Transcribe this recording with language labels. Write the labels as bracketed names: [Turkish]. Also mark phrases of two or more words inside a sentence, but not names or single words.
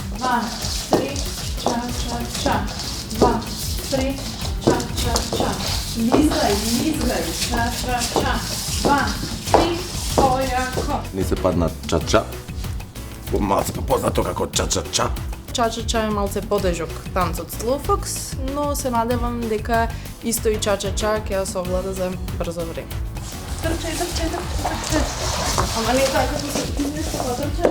[Macedonian] 2, 3, ча-ча-ча. 2, 3, ча-ча-ча. Лизгай, ча-ча-ча. 2, 3, појако. Ни се падна ча-ча. Малце попознато како ча-ча-ча. Ча-ча-ча е малце подежок танц од Slow Fox, но се надевам дека исто и ча-ча-ча ќе ја совлада за брзо време. Трчај. Ама не така како се ти се потрчаш.